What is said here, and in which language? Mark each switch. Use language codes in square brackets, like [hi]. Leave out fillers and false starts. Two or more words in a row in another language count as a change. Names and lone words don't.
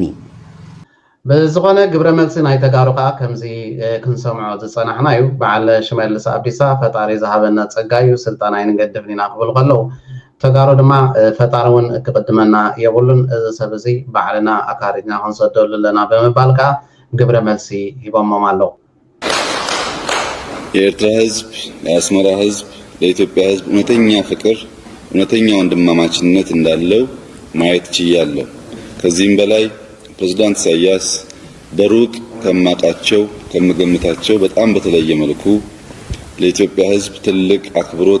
[ti] ብዝኾነ ግብረ መልሲ ናይ ተጋሩ ከዓ ከምዚ ክንሰምዖ ዝፀናሕና እዩ በዓል ሽመልስ ኣብዲሳ ፈጣሪ ዝሃበና ፀጋ እዩ ስልጣን ኣይንገድፍን ኢና ክብል ከለዉ ተጋሩ ድማ ፈጣሪ እውን ክቅድመና የብሉን እዚ ሰብ እዚ ባዕልና ኣካሪድና ክንሰደሉ ኣለና ብምባል ከዓ ግብረ መልሲ ሂቦሞም ኣለዉ [am] የኤርትራ ህዝብ የአስመራ ህዝብ ለኢትዮጵያ ህዝብ እውነተኛ ፍቅር እውነተኛ ወንድማማችነት እንዳለው ማየት ችያለሁ ከዚህም በላይ ፕሬዝዳንት ኢሳያስ በሩቅ ከማቃቸው ከምገምታቸው በጣም በተለየ መልኩ ለኢትዮጵያ ህዝብ ትልቅ አክብሮት